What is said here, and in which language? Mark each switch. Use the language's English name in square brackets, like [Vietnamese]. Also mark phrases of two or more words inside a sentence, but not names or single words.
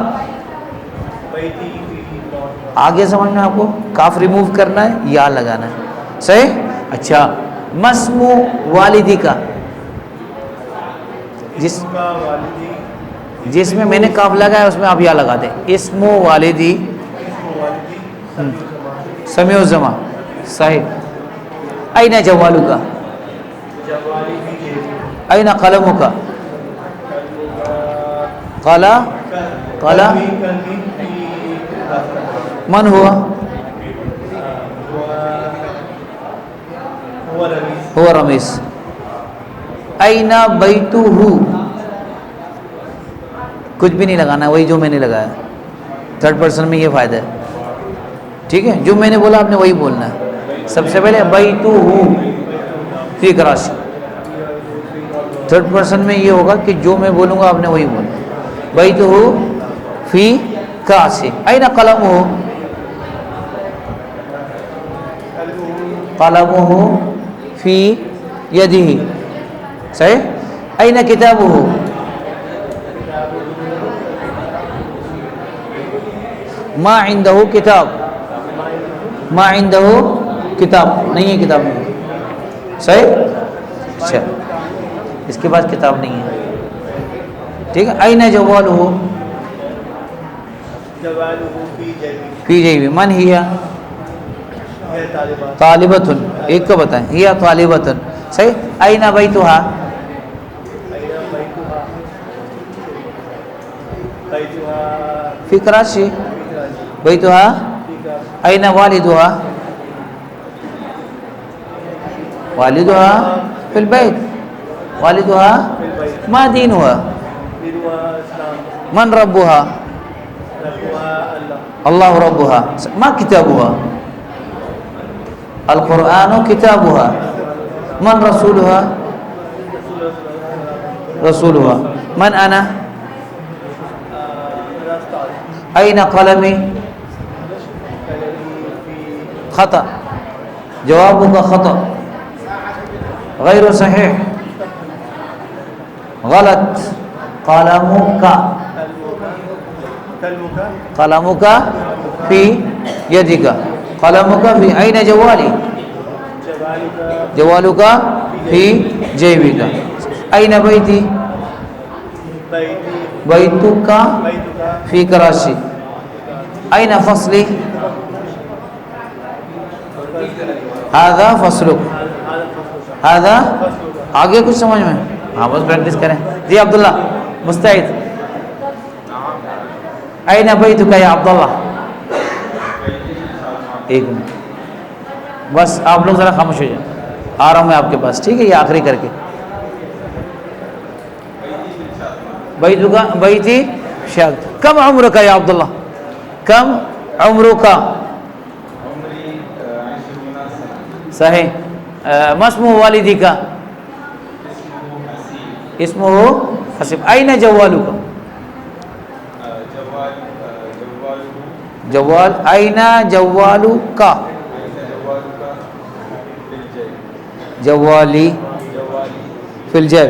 [Urdu] آگے سمجھنا آپ کو، کاف ریموو کرنا ہے، یا لگانا ہے. صحیح. اچھا. [Arabic] مسمو والدی [Urdu] کا، جس میں میں نے کاف لگایا اس میں آپ یا لگا دیں. [Arabic] اسم والدی سمیع الزما. صحیح. این جوالک؟ این قلمک؟ قلم. من ہوا؟ هو رمیز. این بیتہ؟ [Urdu] کچھ بھی نہیں لگانا، وہی جو میں نے لگایا. [English] third person [Urdu] میں یہ فائدہ ہے. ٹھیک ہے. جو میں نے بولا آپ نے وہی بولنا ہے. سب سے پہلے [Arabic] بیتہ فی [Urdu] کراچی. [English] third person [Urdu] میں یہ ہوگا کہ جو میں بولوں گا آپ نے وہی بولنا. [Arabic] بیتہ فی کاس این قلمہ قلمہ فی یدہ صحیح. این کتابہ ما عندہ کتاب ما عندہ [Urdu] کتاب نہیں ہے کتاب نہیں [Arabic] صحیح. [Urdu] اچھا اس کے بعد کتاب نہیں ہے ٹھیک ہے. [Arabic] این جوالہ فی جیبہ من ہی طالبۃ [Urdu] ایک کو بتائیں [Arabic] ہی طالبۃ صحیح. این بیتہا فی کراچی بیتہا. این والدہا والدہا فی البیت والدہا. ما دینہا من ربہا اللہ ربہا. ما کتابہا القرآن کتابہا. من رسولہا رسولہا. من انا این قلمی خطأ جوابك خطأ غیر صحیح غلط. قلمك قلمك فی یدک قلمك فی این جوالی جوالك فی جیبک. این بیتی بیتک فی کراچی. این فصلی هذا فصلک هذا. [Urdu] آگے کچھ سمجھ میں ہاں بس پریکٹس کریں. [Arabic] جی عبداللہ مستعد. این بیتک یا عبداللہ. [Urdu] ایک منٹ بس آپ لوگ ذرا خاموش ہو جائیں. آ رہا ہوں میں آپ کے پاس ٹھیک ہے. یہ آخری کر کے [Arabic] بیتک بیتی [Urdu] شاہد. [Arabic] کم عمرک یا عبداللہ کم عمرک صحیح. ما اسم والدک اسمہ حسب. این جوالک جوال این جوالک جوالی فی الجیب.